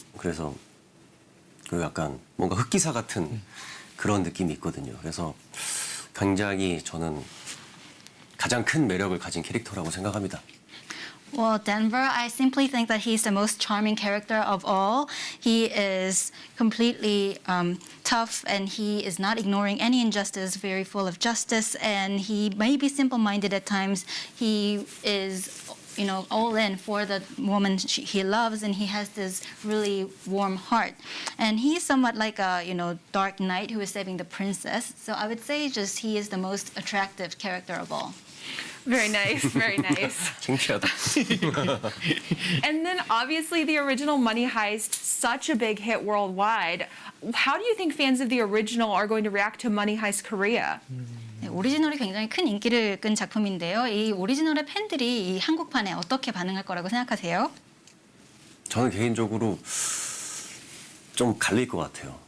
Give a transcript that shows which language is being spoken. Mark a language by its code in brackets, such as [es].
[ko] 그래서 그 약간 뭔가 흑기사 같은 그런 느낌이 있거든요. 그래서 굉장히 저는 가장 큰 매력을 가진 캐릭터라고 생각합니다. [en] Well, Denver, I simply think that he's the most charming character of all. He is completely tough, and he is not ignoring any injustice, very full of justice, and he may be simple-minded at times. He is all in for the woman he loves, and he has this really warm heart. And he's somewhat like a, dark knight who is saving the princess. So I would say just he is the most attractive character of all. Very nice, very nice. [ko] 창피하다. [en] And then obviously the original Money Heist, such a big hit worldwide. How do you think fans of the original are going to react to Money Heist Korea? [ko] 네, 오리지널이 굉장히 큰 인기를 끈 작품인데요. 이 오리지널의 팬들이 이 한국판에 어떻게 반응할 거라고 생각하세요? 저는 개인적으로 좀 갈릴 것 같아요.